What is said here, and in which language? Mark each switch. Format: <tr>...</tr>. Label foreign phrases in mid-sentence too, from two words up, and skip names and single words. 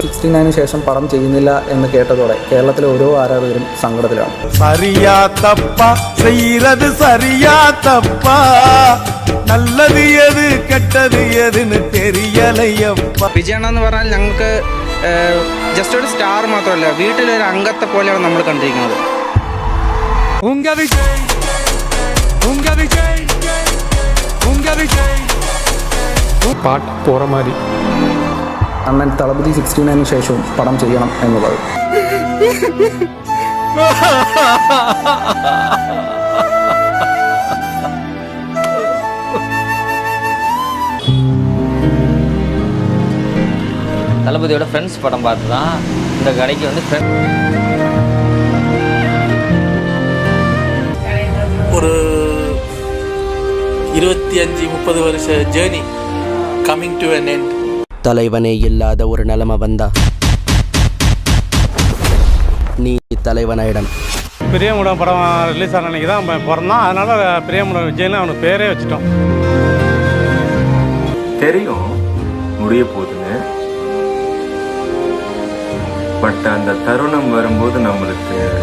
<ml>69 ശേഷം പടം ചെയ്യുന്നില്ല എന്ന് കേട്ടതോടെ കേരളത്തിലെ ഓരോ ആരാധകരും സങ്കടത്തിലാണ്.</ml> <ta>சரியா தப்பா செய்யறது சரியா தப்பா நல்லது எது கெட்டது എதுன்னு தெரியலையப்பா.</ta> <ml>വിജയണ്ണ എന്ന് പറഞ്ഞാൽ ഞങ്ങൾക്ക് ജസ്റ്റ് ഒരു സ്റ്റാർ മാത്രമല്ല, വീട്ടിലൊരു അംഗത്തെ പോലെയാണ് നമ്മൾ കണ്ടിരിക്കുന്നത്.</ml> <ta>உங்க விஜய் உங்க விஜய் உங்க விஜய் பாட்டு போற மாதிரி</ta> <ml>അണ്ണൻ തളപതി 69 ശേഷവും പടം ചെയ്യണം എന്നുള്ളത്.</ml> <ta>தளபதியோட ஃப்ரெண்ட்ஸ் படம் பார்த்து தான் இந்த கடைக்கு வந்து ஒரு 25-30 வருஷ</ta> <en>journey coming to an end.</en> <ta>தலைவனே இல்லாத ஒரு நிலைமை வந்தா நீ தலைவனாயிடம். பிரியமுடன் படம் ரிலீஸ் ஆன அன்னைக்கு தான் பிறந்தான். அதனால பிரியமுடன் விஜய்னு அவனுக்கு பேரே வச்சுட்டோம். தெரியும் முடிய போகுதுன்னு, பட் அந்த தருணம் வரும்போது நம்மளுக்கு</ta>